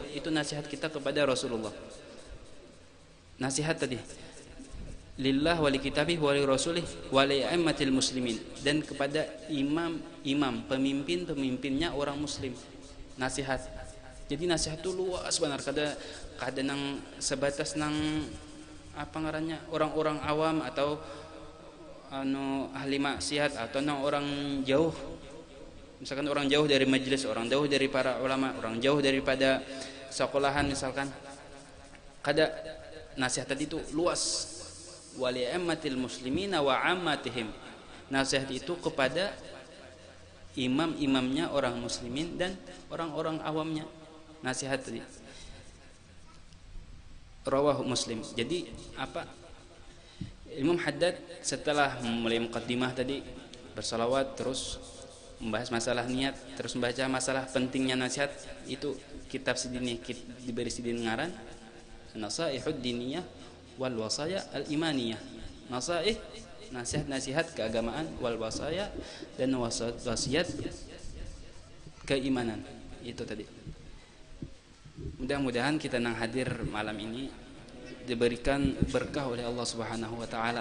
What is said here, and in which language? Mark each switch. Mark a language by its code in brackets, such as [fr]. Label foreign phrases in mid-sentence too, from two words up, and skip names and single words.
[id] Itu nasihat kita kepada Rasulullah. Nasihat tadi [ar] lillah wali kitabih wali rasulih wali a'immatil muslimin, [id] dan kepada imam, pemimpinnya orang muslim. Nasihat. Jadi nasihat itu luas benar, [bjn] kada nang sebatas nang apa ngarannya, orang-orang awam atau ahli maksiat, atau nang orang jauh. [id] Misalkan orang jauh dari majelis, orang jauh dari para ulama, orang jauh daripada sekolahan misalkan. Kada. Nasihat tadi itu luas. [ar] Wali ammatil muslimina wa ammatihim. [id] Nasihat itu kepada imam-imamnya orang muslimin dan orang-orang awamnya. Nasihat tadi. [ar] Rawahu Muslim. [id] Jadi apa? Imam Haddad setelah mulai muqaddimah tadi, bersalawat, terus membahas masalah niat, terus membaca masalah pentingnya nasihat. [bjn] Itu kitab sidini diberi sidin ngaran Nasaihud Diniyah wal Wasaya al Imaniyah. [id] Nasaih, nasihat-nasihat keagamaan, wal wasaya, dan wasiat keimanan. Itu tadi. Mudah-mudahan kita nang hadir malam ini diberikan berkah oleh Allah Subhanahu wa taala.